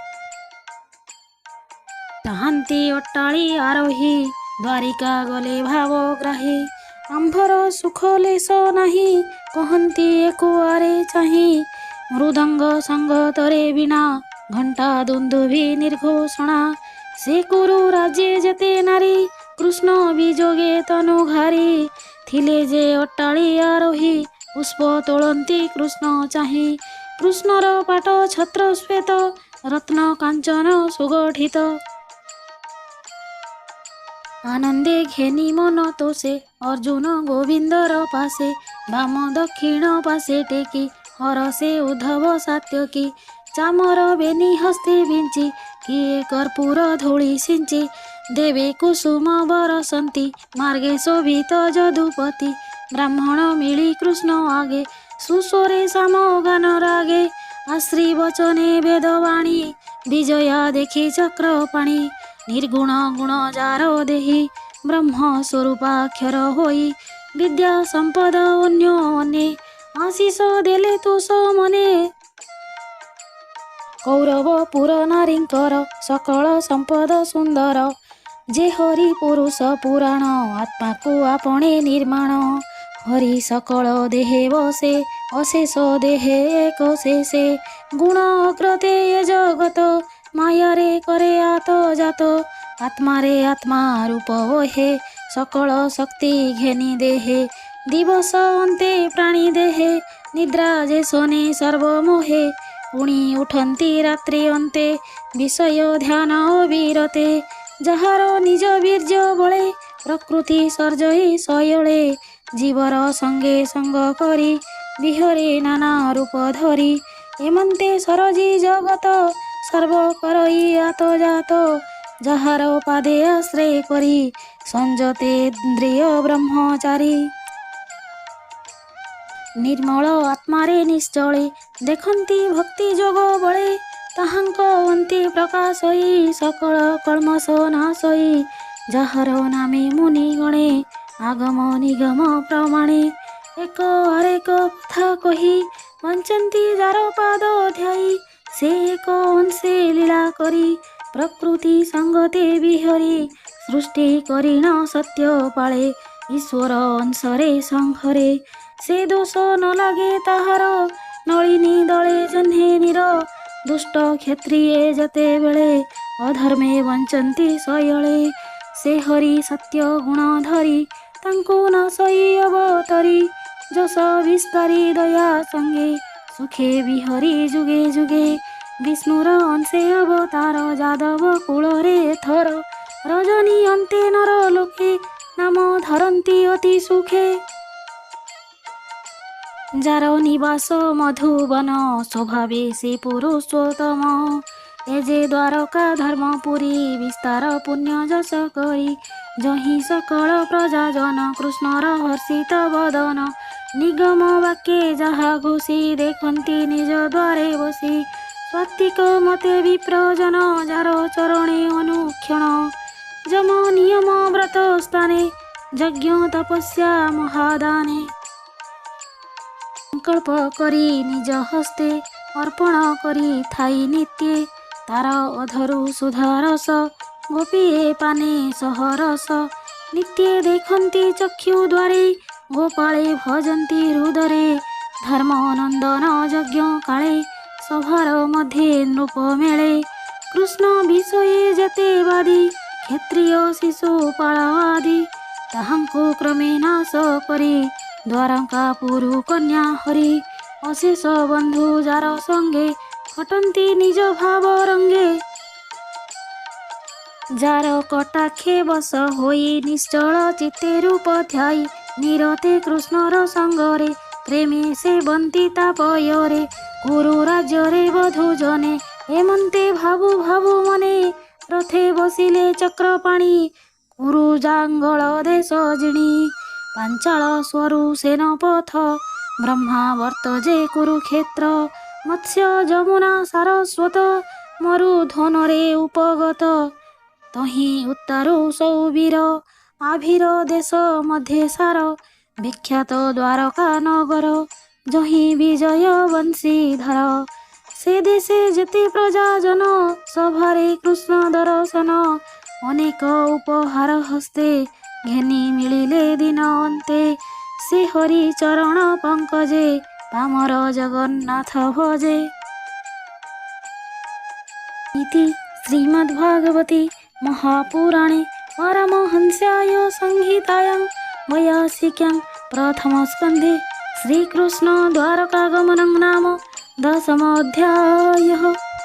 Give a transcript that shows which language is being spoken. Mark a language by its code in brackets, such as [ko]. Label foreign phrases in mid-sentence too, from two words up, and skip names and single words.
[or] ଚାହନ୍ତି ଅଟ୍ଟାଳୀ ଆରୋହୀ ଦ୍ୱାରିକା ଗଲେ ଭାବଗ୍ରାହୀ ଆମ୍ଭର ସୁଖ ଲେଶ ନାହି କହନ୍ତି ଏକୁଆରେ ଚାହୀ ମୃଦଙ୍ଗ ସଙ୍ଗତରେ ବିନା ଘଣ୍ଟା ଦୁନ୍ଦୁଭି ନିର୍ଘୋଷଣା ସେ କୁରୁ ରାଜ୍ୟେ ଜେତେ ନାରୀ କୃଷ୍ଣ ବିଜୋଗେ ତନୁ ଘାରୀ ଥିଲେ ଜେ ଅଟ୍ଟାଳୀ ଆରୋହୀ ପୁଷ୍ପ ତୋଲନ୍ତି କୃଷ୍ଣ ଚାହୀ କୃଷ୍ଣର ପାଟ ଛତ୍ର ଶ୍ୱେତ ରତ୍ନ କାଞ୍ଚନ ସୁଗଠିତ ଆନନ୍ଦେ ଘେନୀ ମନ ତୋଷେ ଅର୍ଜୁନ ଗୋବିନ୍ଦର ପାସେ ବାମ ଦକ୍ଷିଣ ପାସେ ଟେକୀ ହରସେ ଉଦ୍ଧବ ସାତ୍ୟକୀ ଚାମର ବେନୀ ହସ୍ତେ ବିଞ୍ଚୀ କିଏ କର୍ପୂର ଧୂଳି ସିଞ୍ଚୀ ଦେବେ କୁସୁମ ବରସନ୍ତୀ ମାର୍ଗେ ଶୋଭିତ ଜଦୁପତି ବ୍ରାହ୍ମଣ ମିଳୀ କୃଷ୍ଣ ଆଗେ ସୁସ୍ୱରେ ସାମ ଗାନ ରାଗେ ଆଶ୍ରୀ ବଚନେ ବେଦବାଣୀ ବିଜୟା ଦେଖୀ ଚକ୍ର ପାଣୀ ନିର୍ଗୁଣ ଗୁଣ ଜାର ଦେହି ବ୍ରହ୍ମ ସ୍ୱରୂପାକ୍ଷର ହୋଇ ବିଦ୍ୟା ସମ୍ପଦ ଅନ୍ୟ ଅନେ ଆଶୀଷ ଦେଲେ ତୋଷ ମନେ କୌରବ ପୁର ନାରୀଙ୍କର ସକଳ ସମ୍ପଦ ସୁନ୍ଦର ଜେ ହରି ପୁରୁଷ ପୁରାଣ ଆତ୍ମା କୋ ଆପଣେ ନିର୍ମାଣ ହରି ସକଳ ଦେହେ ବସେ ଅଶେଷ ଦେହେ ଏକ ଶେଷେ ଗୁଣ ଅଗ୍ରତେ ୟେ ଜଗତ ମାୟା ରେ କରେ ଆତ ଜାତ ଆତ୍ମା ରେ ଆତ୍ମା ରୂପ ବହେ ସକଳ ଶକ୍ତି ଘେନୀ ଦେହେ ଦିବସ ଅନ୍ତେ ପ୍ରାଣୀ ଦେହେ ନିଦ୍ରା ଜେ ସୋନେ ସର୍ବମୋହେ ପୁଣୀ ଉଠନ୍ତି ରାତ୍ରି ଅନ୍ତେ ବିଷୟ ଧ୍ୟାନ ଅବିରତେ ଜହାର ନିଜ ବୀର୍ଯ୍ୟ ବଳେ ପ୍ରକୃତି ସର୍ଜଈ ସୟଳେ ଜୀବର ସଙ୍ଗେ ସଙ୍ଗ କରୀ ବିହରେ ନାନା ରୂପ ଧରୀ ଏମନ୍ତେ ସରଜୀ ଜଗତ ସର୍ବ କରଈ ଆତ ଜାତ ଜହାର ପାଦେ ଆଶ୍ରୟ କରୀ ସଞ୍ଜତେ ଇନ୍ଦ୍ରିୟ ବ୍ରହ୍ମଚାରୀ ନିର୍ମଳ ଆତ୍ମାରେ ନିଶ୍ଚଳେ ଦେଖନ୍ତି ଭକ୍ତି ଜୋଗ ବଳେ ତାହାଙ୍କ ଅନ୍ତେ ପ୍ରକାଶଈ ସକଳ କଲ୍ମଷ ନାଶଈ ଜହାର ନାମେ ମୁନି ଗଣେ ଆଗମ ନିଗମ ପ୍ରମାଣେ ଏକ ଆରେକ କଥା କହୀ ବଞ୍ଚନ୍ତି ଜାର ପାଦ ଧ୍ୟାୟୀ ସେ ଏକ ଅଂଶେ ଲୀଳା କରୀ ପ୍ରକୃତି ସଙ୍ଗତେ ବିହରୀ ସୃଷ୍ଟି କରିଣ ସତ୍ୟ ପାଳେ ଈଶ୍ୱର ଅଂଶରେ ସଂହରେ ସେ ଦୋଷ ନ ଲାଗେ ତାହାର ନଳିନୀ ଦଳେ ଜହ୍ନେ ନିର ଦୁଷ୍ଟ କ୍ଷତ୍ରିୟେ ଜତେ ବେଳେ ଅଧର୍ମେ ବଞ୍ଚନ୍ତି ସୟଳେ ସେ ହରି ସତ୍ୟ ଗୁଣ ଧରୀ ତାଙ୍କୋ ନାଶଈ ଅବତରୀ ଜସ ବିସ୍ତାରୀ ଦୟା ସଙ୍ଗେ ସୁଖେ ବିହରୀ ଜୁଗେ ଜୁଗେ ବିଷ୍ଣୁର ଅଂଶେ ଅବତାର ଜାଦବ କୂଳରେ ଥର ରଜନୀ ଅନ୍ତେ ନର ଲୋକେ ନାମ ଧରନ୍ତି ଅତି ସୁଖେ ଜାର ନିବାସ ମଧୁବନ ସ୍ୱଭାବେ ସେ ପୁରୁଷୋତ୍ତମ ଏଜେ ଦ୍ୱାରକା ଧର୍ମପୁରୀ ବିସ୍ତାର ପୁଣ୍ୟ ଜସ କରୀ ଜହୀ ସକଳ ପ୍ରଜା ଜନ କୃଷ୍ଣର ହର୍ଷିତ ବଦନ ନିଗମ ବାକ୍ୟେ ଜହା ଘୋଷୀ ଦେଖନ୍ତି ନିଜ ଦ୍ୱାରେ ବସୀ ସ୍ୱାତ୍ୱିକ ମତେ ବିପ୍ରଜନ ଜାର ଚରଣେ ଅନୁକ୍ଷଣ ଜମ ନିୟମ ବ୍ରତ ସ୍ଥାନେ ଯଜ୍ଞ ତପସ୍ୟା ମହାଦାନେ ସଂକଳ୍ପ କରୀ ନିଜ ହସ୍ତେ ଅର୍ପଣ କରୀ ଥାଈ ନିତ୍ୟେ ତାର ଅଧରୁ ସୁଧାରସ ଗୋପୀଏ ପାନେ ସହରସ ନିତ୍ୟେ ଦେଖନ୍ତି ଚକ୍ଷୁ ଦ୍ୱାରେ ଗୋପାଳେ ଭଜନ୍ତି ହୃଦରେ ଧର୍ମନନ୍ଦନ ଯଜ୍ଞ କାଳେ ସଭାର ମଧ୍ୟେ ନୃପ ମେଳେ କୃଷ୍ଣ ବିଷୟେ ଜେତେ ବାଦୀ କ୍ଷତ୍ରିୟ ଶିଶୁପାଳ ଆଦି ତାହାଙ୍କୋ କ୍ରମେ ନାଶ କରୀ ଦ୍ୱାରକା ପୁରୁ କନ୍ୟା ହରି ଅଶେଷ ବନ୍ଧୁ ଜାର ସଙ୍ଗେ ଖଟନ୍ତି ନିଜ ଭାବ ରଙ୍ଗେ ଜାର କଟାକ୍ଷେ ବସ ହୋଇ ନିଶ୍ଚଳ ଚିତ୍ତେ ରୂପ ଧ୍ୟାୟୀ ନିରତେ କୃଷ୍ଣର ସଙ୍ଗରେ ପ୍ରେମେ ସେ ବନ୍ତୀ ତାପୟରେ କୁରୁ ରାଜ୍ୟରେ ବଧୁ ଜନେ ଏମନ୍ତେ ଭାବୁ ଭାବୁ ମନେ ରଥେ ବସିଲେ ଚକ୍ରପାଣୀ କୁରୁ ଜାଙ୍ଗଳ ଦେଶ ଜିଣୀ ପାଞ୍ଚାଳ ସ୍ୱରୁ ସେନପଥ ବ୍ରହ୍ମାବର୍ତ୍ତଜେ କୁରୁକ୍ଷେତ୍ର ମତ୍ସ୍ୟ ଜମୁନା ସାରସ୍ୱତ ମରୁଧନରେ ଉପଗତ ତହି ଉତ୍ତରୋ ସୌବୀର ଆଭିର ଦେଶ ମଧ୍ୟେ ସାର ବିଖ୍ୟାତ ଦ୍ୱାରକା ନଗର ଜହି ବିଜୟ ବଂଶୀଧର ସେ ଦେଶେ ଜେତେ ପ୍ରଜାଜନ ସଭାରେ କୃଷ୍ଣ ଦର୍ଶନ ଅନେକ ଉପହାର ହସ୍ତେ ଘେନୀ ମିଳିଲେ ଦିନ ଅନ୍ତେ ସେ ହରି ଚରଣ ପଙ୍କଜେ ପାମର ଜଗନ୍ନାଥ ଭଜେ। [sa] इति श्रीमद्भागवते महापुराणे परमहंस्याय संहितायां वैयासिक्यां प्रथमस्कन्धे श्रीकृष्ण द्वारकागमनं नाम 10मोऽध्यायः।